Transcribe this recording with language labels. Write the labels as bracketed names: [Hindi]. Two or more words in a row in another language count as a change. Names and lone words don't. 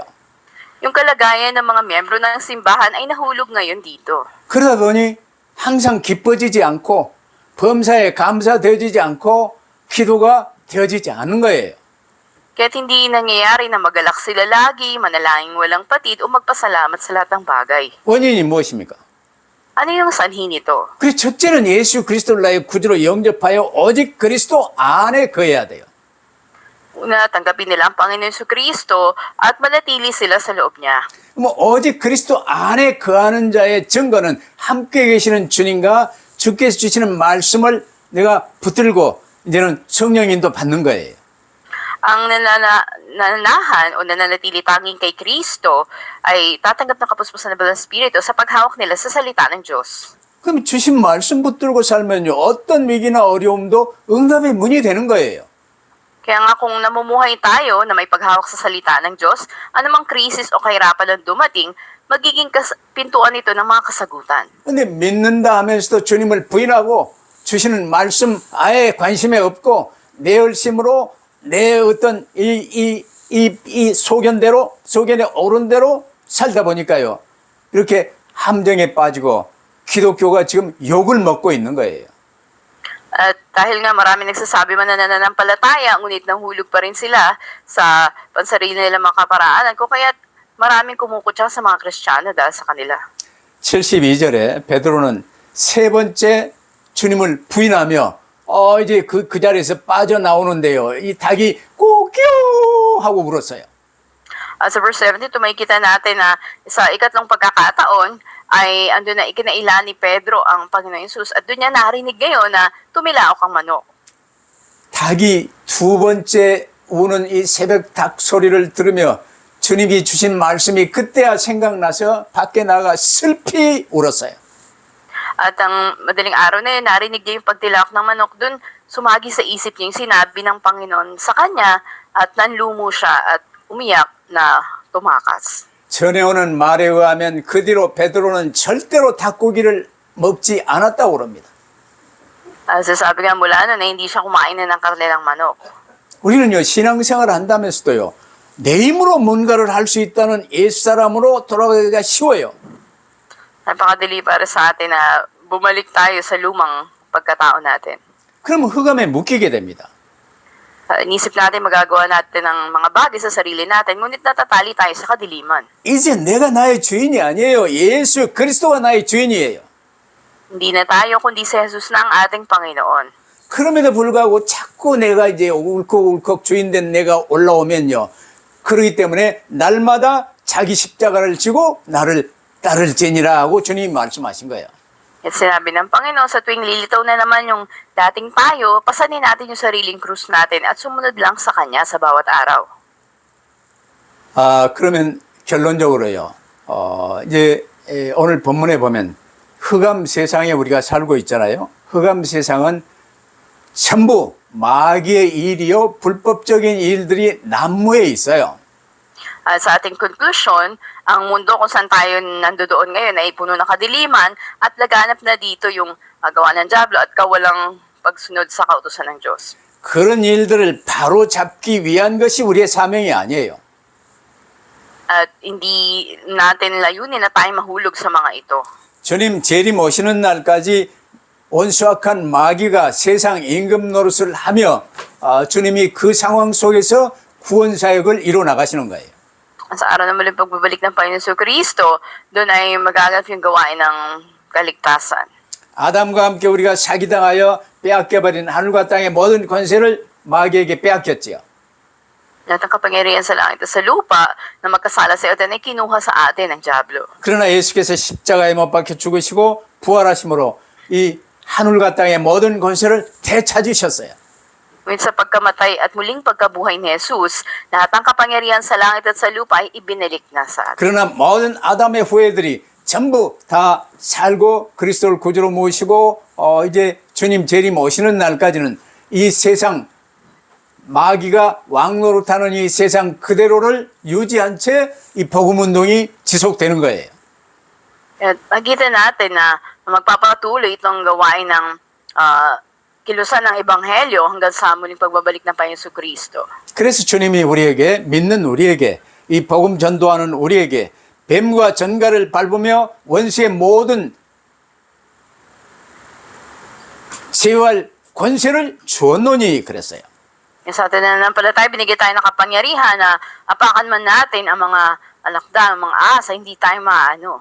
[Filipino] Yung kalagayan ng mga miyembro ng simbahan ay nahulog ngayon dito. [Korean] 그러다 보니 항상 기뻐지지 않고 범사에 감사되어지지 않고 기도가 되어지지 않는 거예요. [Filipino] Kaya't hindi nangyayari na magalak sila lagi, manalangin walang patid o magpasalamat sa lahat ng bagay. [Korean] 원인이 무엇입니까? [Filipino] Ano yung sanhi nito? [Korean] 그 첫째는 예수 그리스도를 나의 구주로 영접하여 오직 그리스도 안에 거해야 돼요. [Filipino] Una, tanggapin nila ang Panginoon Jesucristo at manatili sila sa loob niya. [Korean] 뭐 오직 그리스도 안에 거하는 자의 증거는 함께 계시는 주님과 주께서 주시는 말씀을 내가 붙들고 이제는 성령인도 받는 거예요. [Filipino] Ang nananahan o nananatili tanging kay Kristo ay tatanggap ng kapuspusan ng Banal na Espiritu sa paghawak nila sa salita ng Diyos. [Korean] 그럼 주신 말씀 붙들고 살면요, 어떤 위기나 어려움도 응답의 문이 되는 거예요. [Filipino] Kaya nga kung namumuhay tayo na may paghawak sa salita ng Diyos, anumang krisis o kahirapan na dumating, magiging pintuan ito ng mga kasagutan. [Korean] 근데 믿는다 하면서도 주님을 부인하고 주시는 말씀 아예 관심에 없고 내 열심으로 내 어떤 이 소견에 오른 대로 살다 보니까요, 이렇게 함정에 빠지고 기독교가 지금 욕을 먹고 있는 거예요. [Filipino] At dahil nga marami nagsasabi man na nananampalataya, ngunit nahulog pa rin sila sa pansarili nilang mga kaparaanan, kung kaya't maraming kumukutsa sa mga Kristiyano dahil sa kanila. [Korean] 72절에 베드로는 3번째 주님을 부인하며 이제 그 자리에서 빠져나오는데요, 이 닭이 꼬끼 하고 울었어요. [Filipino] At sa verse 72, makikita natin na sa 3 pagkakataon ay andun na ikinaila ni Pedro ang Panginoon Jesus at doon niya narinig ngayon na tumilaok ang manok. [Korean] 닭이 2번째 우는 이 새벽 닭 소리를 들으며 주님이 주신 말씀이 그때야 생각나서 밖에 나가 슬피 울었어요. [Filipino] At ang madaling araw na yun, narinig niya yung pagtilaok ng manok doon, sumagi sa isip niya yung sinabi ng Panginoon sa kanya at nanlumo siya at umiyak na tumakas. [Korean] 전해오는 말에 의하면 그 뒤로 베드로는 절대로 닭고기를 먹지 않았다고 그럽니다. [Filipino] Sasabi nga mula na hindi siya kumain na ng karne ng manok. [Korean] 우리는요, 신앙생활을 한다면서도요, 내 힘으로 뭔가를 할 수 있다는 옛사람으로 돌아가기가 쉬워요. [Filipino] Napakadali para sa atin na bumalik tayo sa lumang pagkatao natin. [Korean] 그러면 흑암에 묶이게 됩니다. [Filipino] Inisip natin magagawa natin ng mga bagay sa sarili natin, ngunit natatali tayo sa kadiliman. [Korean] 이제 내가 나의 주인이 아니에요. 예수 그리스도가 나의 주인이에요. [Filipino] Hindi na tayo, kundi si Jesus na ang ating Panginoon. [Korean] 그럼에도 불구하고 자꾸 내가 이제 울컥울컥 주인된 내가 올라오면요. 그렇기 때문에 날마다 자기 십자가를 지고 나를 따를지니라 하고 주님이 말씀하신 거예요. [Filipino] At sinabi ng Panginoon, sa tuwing lilitaw na naman yung dating tayo, pasanin natin yung sariling krus natin at sumunod lang sa Kanya sa bawat araw. [Korean] 그러면 결론적으로요. 이제 오늘 본문에 보면 흑암 세상에 우리가 살고 있잖아요. 흑암 세상은 전부 마귀의 일이요, 불법적인 일들이 난무해 있어요. [Filipino] Sa ating conclusion, ang mundo kung saan tayo nandoon ngayon ay puno ng kadiliman at laganap na dito yung gawa ng Diablo at kawalang pagsunod sa kautusan ng Diyos. [Korean] 그런 일들을 바로 잡기 위한 것이 우리의 사명이 아니에요. [Filipino] At hindi natin layunin na tayo mahulog sa mga ito. [Korean] 주님 재림 오시는 날까지 온수악한 마귀가 세상 임금 노릇을 하며 주님이 그 상황 속에서 구원 사역을 이루어 나가시는 거예요. [Filipino] Sa araw na muling pagbabalik ng Panginoon sa Kristo, doon ay magaganap yung gawain ng kaligtasan. [Korean] 아담과 함께 우리가 사기당하여 빼앗겨버린 하늘과 땅의 모든 권세를 마귀에게 빼앗겼지요. [Filipino] Lahat ng kapangyarihan sa langit at sa lupa na magkasala sa atin ay kinuha sa atin ng Diablo. [Korean] 그러나 예수께서 십자가에 못 박혀 죽으시고 부활하심으로 이 하늘과 땅의 모든 권세를 되찾으셨어요. [Filipino] Ngunit sa pagkamatay at muling pagkabuhay ni Jesus, lahat ng kapangyarihan sa langit at sa lupa ay ibinalik na sa atin. [Korean] 그러나 모든 아담의 후예들이 전부 다 살고 그리스도를 구주로 모시고 이제 주님 재림 오시는 날까지는 이 세상 마귀가 왕노릇하는 이 세상 그대로를 유지한 채 이 복음 운동이 지속되는 거예요. [Filipino] At makita natin na magpapatuloy itong gawain ng kilusan ng Ebanghelyo hanggang sa muling pagbabalik ng Panginoon Kristo. [Korean] 그래서 주님이 우리에게 믿는 우리에게 이 복음 전도하는 우리에게 뱀과 전갈을 밟으며 원수의 모든 제어할 권세를 주었노니 그랬어요. [Filipino] Sa atin na nampalataya, binigay tayo ng kapangyarihan na apakan man natin ang mga alakdan, ang mga asa, hindi tayo maano.